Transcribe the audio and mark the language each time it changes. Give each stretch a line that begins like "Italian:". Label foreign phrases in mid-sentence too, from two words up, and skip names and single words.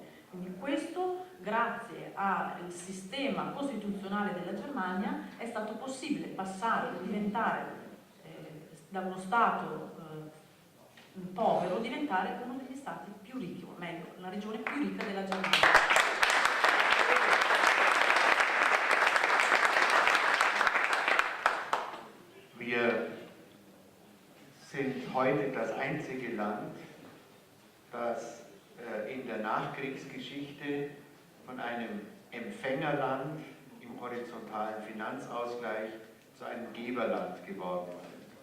Italian: Quindi questo, grazie al sistema costituzionale della Germania, è stato possibile passare e diventare da uno Stato povero, diventare uno degli Stati più ricchi, o meglio, la regione più ricca della Germania.
German: Wir sind heute das einzige Land, das in der Nachkriegsgeschichte von einem Empfängerland im horizontalen Finanzausgleich zu einem Geberland geworden ist.